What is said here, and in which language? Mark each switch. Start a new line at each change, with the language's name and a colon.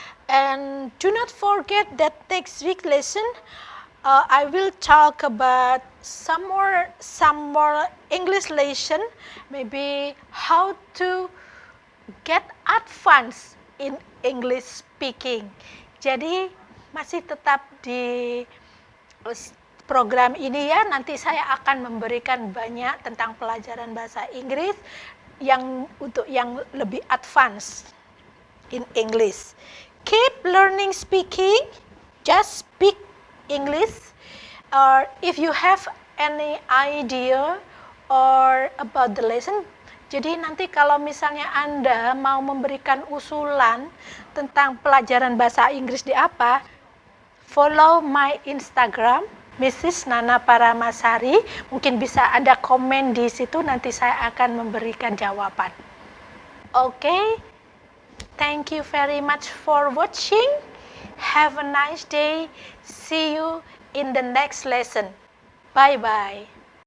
English: And do not forget that next week lesson, I will talk about some more English lesson, maybe how to get advanced in English speaking.
Indonesian: Jadi masih tetap di program ini ya, nanti saya akan memberikan banyak tentang pelajaran bahasa Inggris untuk yang lebih
English: advance in English. Keep learning speaking, just speak English. Or if you have any idea or about the lesson,
Indonesian: jadi nanti kalau misalnya Anda mau memberikan usulan tentang pelajaran bahasa Inggris di apa,
English: follow my Instagram, Mrs.
Indonesian: Nana Paramasari. Mungkin bisa Anda komen di situ, nanti saya akan memberikan jawaban.
English: Okay? Thank you very much for watching. Have a nice day. See you in the next lesson. Bye-bye.